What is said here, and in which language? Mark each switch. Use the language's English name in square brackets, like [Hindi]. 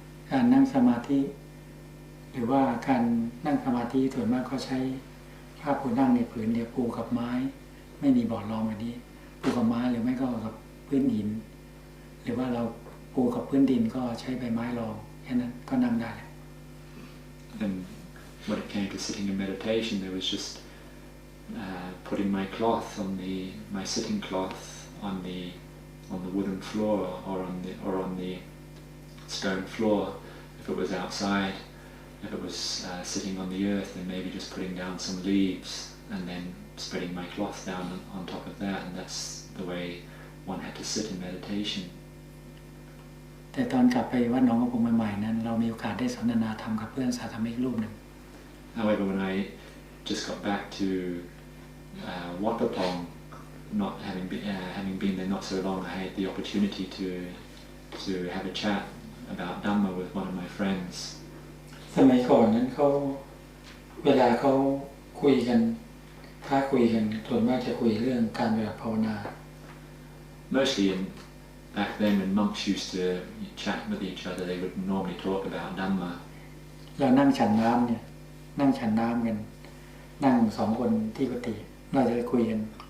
[Thai] การนั่งสมาธิหรือว่าการนั่งสมาธิส่วนมากก็ใช้ผ้าปูนั่งในผืนเดียวปูกับไม้ไม่มีบอร์ดรองแบบนี้ปูกับไม้หรือไม่ก็กับพื้นหินหรือว่าเราปูกับพื้นดินก็ใช้ใบไม้รองแค่นั้นก็นั่งได้ [English] And when it came to sitting in meditation, there was just putting my cloth my sitting cloth on the wooden floor or on the stone floor if it was outside. If it was sitting on the earth, then maybe just putting down some leaves and then spreading my cloth down on top of that, and that's the way one had to sit in meditation. [Thai] แต่ตอนกลับไปวัดหนองมะพงใหม่ๆนั้นเรามีโอกาสได้สนทนาธรรมกับเพื่อนสาธมิกรูปหนึ่ง [English] However, when I just got back to Wat Pah Pong, not having been there not so long, I had the opportunity to have a chat about Dhamma with one of my friends. [Thai] สมัยก่อนนั้นเขาเวลาเขาคุยกันถ้าคุยกันส่วนมากจะคุยเรื่องการแบบภาวนา [English] Mostly back then when monks used to chat with each other, they would normally talk about Dhamma. [Thai] เรานั่งฉันน้ำเนี่ยนั่งฉันน้ำกันนั่ง2 คนที่กุฏิเราจะคุยกัน